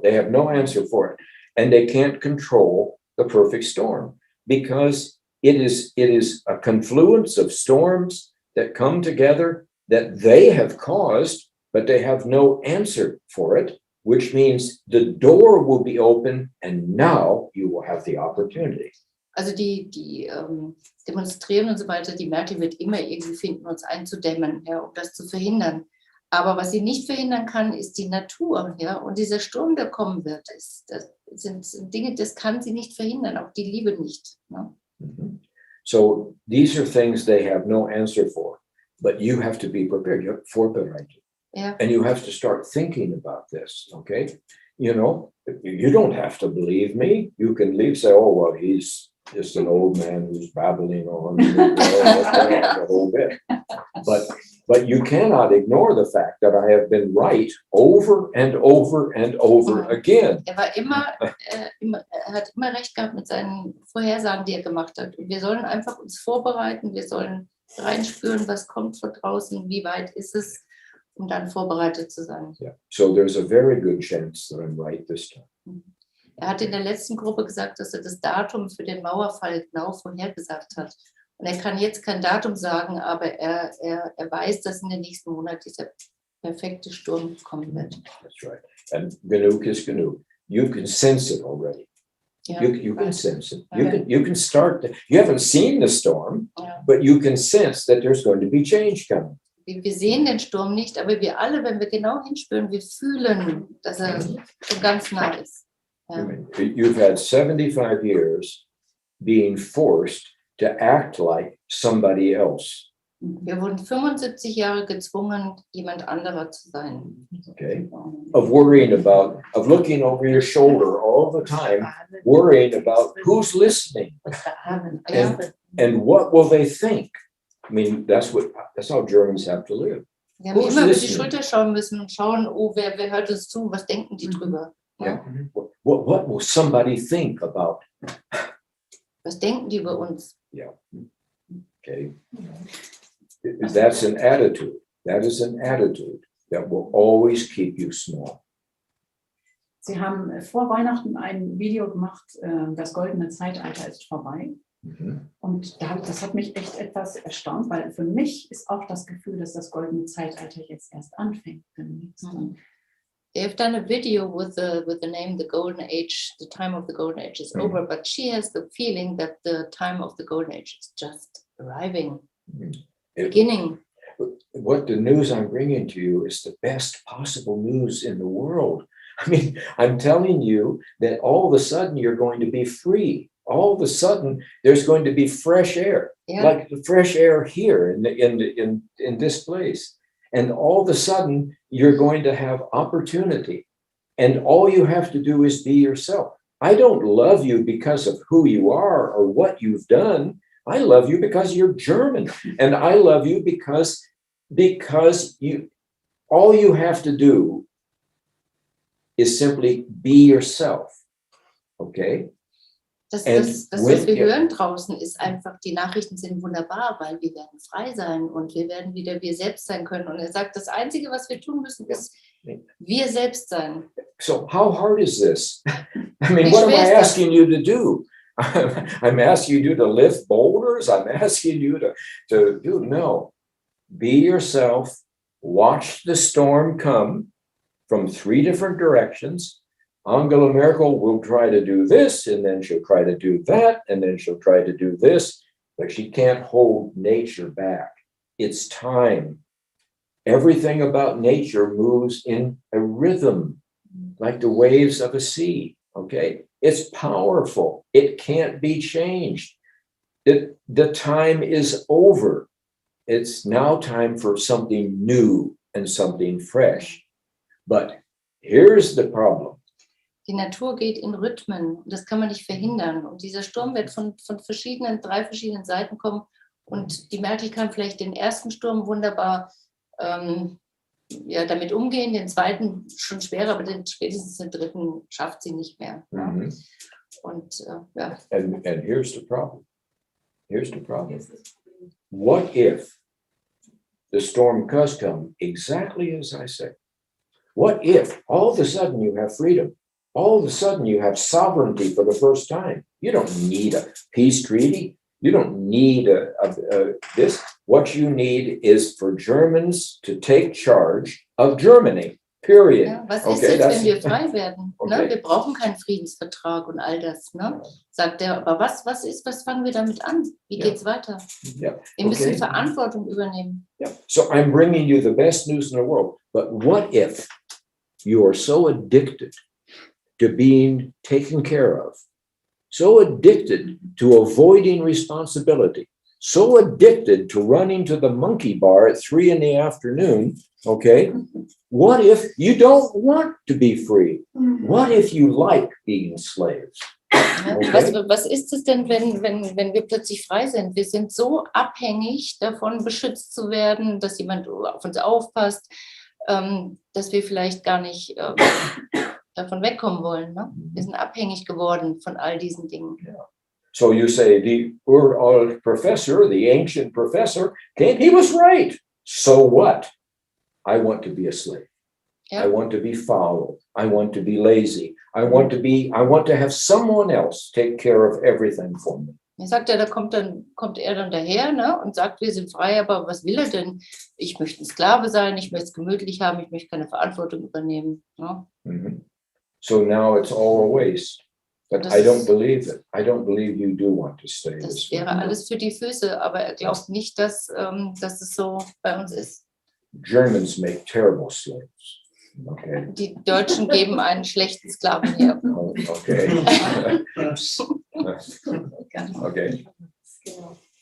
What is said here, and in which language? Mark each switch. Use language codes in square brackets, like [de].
[en] They have no answer for it. And they can't control the perfect storm, because it is a confluence of storms that come together that they have caused, but they have no answer for it, which means the door will be open and now you will have the opportunity. [de] Also die demonstrieren und so weiter, die Merkel wird immer irgendwie finden, uns einzudämmen, ja, um das zu verhindern. Aber was sie nicht verhindern kann, ist die Natur. Ja? Und dieser Sturm, der kommen wird, das sind Dinge, das kann sie nicht verhindern, auch die Liebe nicht. Ne? [en] So these are things they have no answer for, but you have to be prepared. You have to [de] vorbereitet. [en] Yeah. And you have to start thinking about this, okay? You know, you don't have to believe me. You can leave, say, oh, well, he's just an old man who's babbling on the whole bit. But you cannot ignore the fact that I have been right over and over and over again. [de] War er hat immer recht gehabt mit seinen Vorhersagen, die er gemacht hat. Und wir sollen einfach uns vorbereiten, wir sollen reinspüren, was kommt von draußen, wie weit ist es, um dann vorbereitet zu sein. [en] Yeah. So there's a very good chance that I'm right this time. [de] Er hat in der letzten Gruppe gesagt, dass er das Datum für den Mauerfall genau vorhergesagt hat. Und er kann jetzt kein Datum sagen, aber er weiß, dass in den nächsten Monaten dieser perfekte Sturm kommen wird. [en] That's right. And [de] genug is genug. [en] You can sense it already. Yeah. You can sense it. You can start. You haven't seen the storm, but you can sense that there's going to be change coming. [de] Wir sehen den Sturm nicht, aber wir alle, wenn wir genau hinspüren, wir fühlen, dass er schon ganz nah ist. Ja. [en] You've had 75 years being forced to act like somebody else. [de] Wir wurden 75 Jahre gezwungen, jemand anderer zu sein. [en] Okay. Of worrying about, of looking over your shoulder all the time, worrying about who's listening and what will they think. I mean, that's how Germans have to live. [de] Wir haben immer über die Schulter schauen müssen und schauen, oh, wer hört uns zu, was denken die drüber? [en] Yeah. What will somebody think about? [de] Was denken die über uns? [en] Yeah. Okay. That's an attitude. That is an attitude that will always keep you small. [de] Sie haben vor Weihnachten ein Video gemacht, das goldene Zeitalter ist vorbei. Und das hat mich echt etwas erstaunt, weil für mich ist auch das Gefühl, dass das goldene Zeitalter jetzt erst anfängt. [en] They've done a video with the name The Golden Age, the time of the Golden Age is over, but she has the feeling that the time of the Golden Age is just arriving, beginning. What the news I'm bringing to you is the best possible news in the world. I mean, I'm telling you that all of a sudden you're going to be free. All of a sudden there's going to be fresh air, like the fresh air here in this place. And all of a sudden you're going to have opportunity. And all you have to do is be yourself. I don't love you because of who you are or what you've done. I love you because you're German. And I love you because you, all you have to do is simply be yourself. Okay? [de] Das, was wir hören draußen, ist einfach, die Nachrichten sind wunderbar, weil wir werden frei sein und wir werden wieder wir selbst sein können. Und er sagt, das Einzige, was wir tun müssen, ist wir selbst sein. [en] So how hard is this? I mean, what am I asking you to do? I'm asking you to lift boulders? I'm asking you to do, no. Be yourself, watch the storm come from 3 different directions. Angela Merkel will try to do this, and then she'll try to do that, and then she'll try to do this, but she can't hold nature back. It's time. Everything about nature moves in a rhythm, like the waves of a sea, okay? It's powerful. It can't be changed. The time is over. It's now time for something new and something fresh. But here's the problem. [de] Die Natur geht in Rhythmen und das kann man nicht verhindern. Und dieser Sturm wird von 3 verschiedenen Seiten kommen. Und die Merkel kann vielleicht den ersten Sturm wunderbar damit umgehen, den zweiten schon schwerer, aber spätestens den dritten schafft sie nicht mehr. Mhm. Und [en] And here's the problem. Here's the problem. What if the storm does come exactly as I say? What if all of a sudden you have freedom? All of a sudden you have sovereignty for the first time. You don't need a peace treaty. You don't need this. What you need is for Germans to take charge of Germany. Period. [de] Ja, was ist jetzt, wenn wir frei werden? Okay. Ne? Wir brauchen keinen Friedensvertrag und all das. Ne? Sagt er, aber was fangen wir damit an? Wie geht's weiter? [en] Yeah. [de] Wir müssen Verantwortung übernehmen. [en] Yeah. So I'm bringing you the best news in the world. But what if you are so addicted to being taken care of, so addicted to avoiding responsibility, so addicted to running to the monkey bar at 3 p.m, okay? What if you don't want to be free? What if you like being slaves? Okay. [de] Was ist es denn, wenn wir plötzlich frei sind? Wir sind so abhängig davon, beschützt zu werden, dass jemand auf uns aufpasst, dass wir vielleicht gar nicht davon wegkommen wollen. Ne? Wir sind abhängig geworden von all diesen Dingen. [en] Yeah. So you say, the professor, the ancient professor, he was right. So what? I want to be a slave. Yeah. I want to be foul. I want to be lazy. I want to have someone else take care of everything for me. [de] Er sagt ja, da kommt er dann daher, ne, und sagt, wir sind frei, aber was will er denn? Ich möchte ein Sklave sein, ich möchte es gemütlich haben, ich möchte keine Verantwortung übernehmen. Ne? [en] Mm-hmm. So now it's all a waste. But I don't believe it. I don't believe you do want to stay this way. [de] Das wäre alles für die Füße, aber er glaubt nicht, dass es so bei uns ist. [en] Germans make terrible slaves. Okay. [de] Die Deutschen geben einen schlechten Sklaven her. Okay. Okay. Genau.